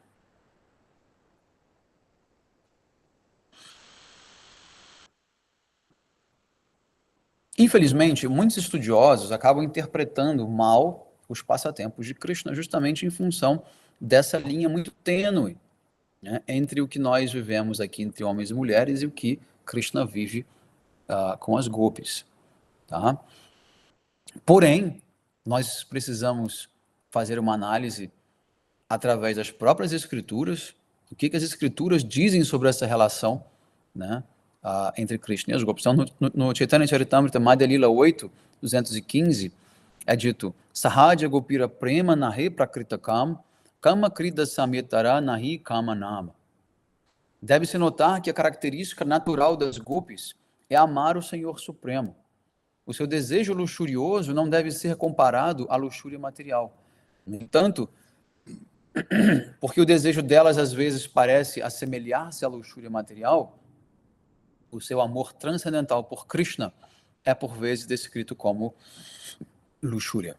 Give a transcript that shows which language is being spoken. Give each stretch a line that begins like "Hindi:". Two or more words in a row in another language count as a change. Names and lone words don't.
Portuguese: Infelizmente, muitos estudiosos acabam interpretando mal os passatempos de Krishna justamente em função dessa linha muito tênue, né, entre o que nós vivemos aqui entre homens e mulheres e o que Krishna vive com as gopis. Tá? Porém, nós precisamos fazer uma análise através das próprias escrituras, o que as escrituras dizem sobre essa relação, né, entre Krishna e as gopis. Então, no Chaitanya Charitamrita, Madhya Lila 8, 215, é dito,
Bangla: সহজ গোপীর প্রেম নহে প্রাকৃত কাম ক্রীড়া সাম্যে তার কহি কাম নাম.
Portuguese: Deve-se notar que a característica natural das gopis é amar o Senhor Supremo. O seu desejo luxurioso não deve ser comparado à luxúria material. No entanto, porque o desejo delas às vezes parece assemelhar-se à luxúria material, o seu amor transcendental por Krishna é por vezes descrito como luxúria.